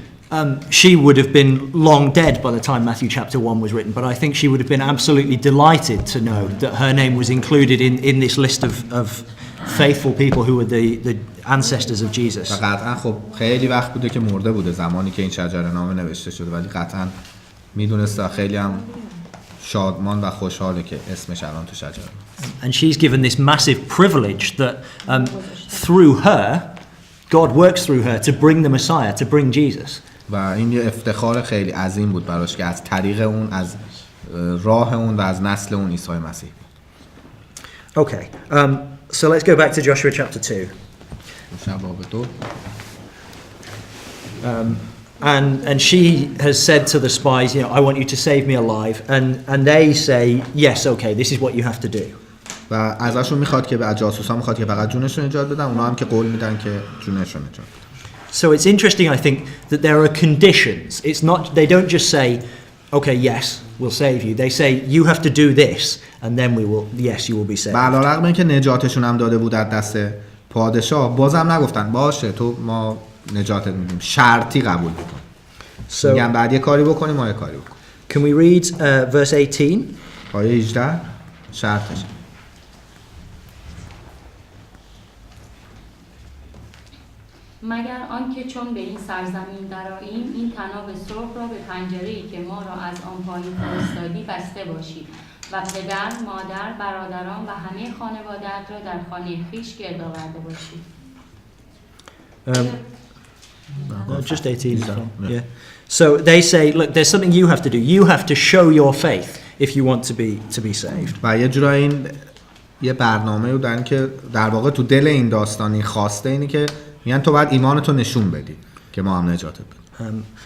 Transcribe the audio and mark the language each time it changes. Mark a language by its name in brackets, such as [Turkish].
[English] And she would have been long dead by the time Matthew chapter 1 was written, but I think she would have been absolutely delighted to know that her name was included in this list of faithful people who were the ancestors of Jesus. [Persian] و قطعا خب خیلی وقت بوده که مرده بوده زمانی که این شجره نامه نوشته شده ولی قطعا میدونسته خیلی هم شادمان و خوشحاله که اسمش الان تو شجره. [English] And she's given this massive privilege that through her God works through her to bring the Messiah, to bring Jesus. [Persian] و این یه افتخار خیلی عظیم بود براش که از طریق اون از راه اون و از نسل اون عیسی مسیح. [English] Okay. So let's go back to Joshua chapter 2. [Persian] باب 2. [English] And she has said to the spies, I want you to save me alive. And they say, yes, okay, this is what you have to do. [Persian] و ازشون میخواد که از جاسوسا میخواد که فقط جونشون نجات بدن اونا هم که قول میدن که جونشون نجات بدن. [English] So it's interesting, I think, that there are conditions. It's not, they don't just say, okay, yes, we'll save you. They say, you have to do this, and then yes, you will be saved. [Persian] علیرغم اینکه نجاتشون هم داده بود از دست پادشاه بازم نگفتن باشه تو ما نجاتت میدیم شرطی قبول میکنیم. میگن بعد یه کاری بکنیم ما یه کاری بکنیم. [English] Can we read verse 18? [Persian] آیه 18 شرطش. مگر آنکه چون به این سرزمین درآییم این طناب سرخ را به پنجره‌ای که ما را از آن پایین فرستادی بسته باشید و پدر، مادر، برادران و همه خانواده‌ات را در خانه خویش گرد آورده باشید. [English] Just 18. Yeah. So they say, look, there's something you have to do. You have to show your faith if you want to be saved. [Persian] و یه جورایی این یه برنامه رو دارن که در واقع تو دل این داستانی خواسته اینه که میگن تو باید ایمانتو نشون بدی که ما هم نجاتت بدیم.